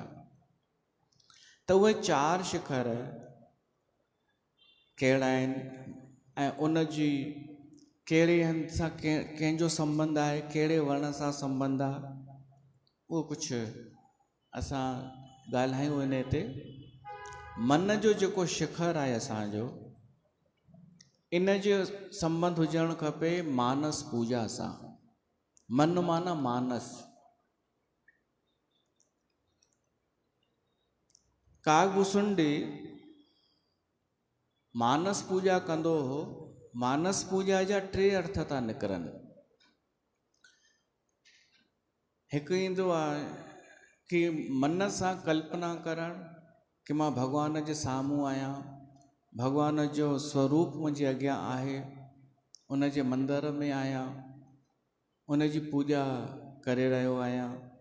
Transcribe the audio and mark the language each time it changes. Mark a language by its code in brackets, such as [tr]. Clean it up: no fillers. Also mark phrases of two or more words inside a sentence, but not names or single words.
[sd] त उहे चार शिखर कहिड़ा आहिनि ऐं उन जी कहिड़े हंध सां कंहिंजो संबंध आहे, कहिड़े वर्ण सां संबंध आहे, उहो कुझु असां ॻाल्हायूं इन ते। मन जो जेको शिखर आहे असांजो, इन जो संबंध हुजणु खपे मानस पूजा सां। मन माना मानस। कागभूषुंडी मानस पूजा कंदो हो। मानस पूजा जा 3 अर्थ था निकिरनि। हिकु ईंदो आहे कि मन सां कल्पना करणु कि मां भॻवान जे साम्हूं आहियां, भॻवान जो स्वरूप मुंहिंजे अॻियां आहे, उन जे मंदर में आहियां, उन जी पूॼा करे रहियो आहियां।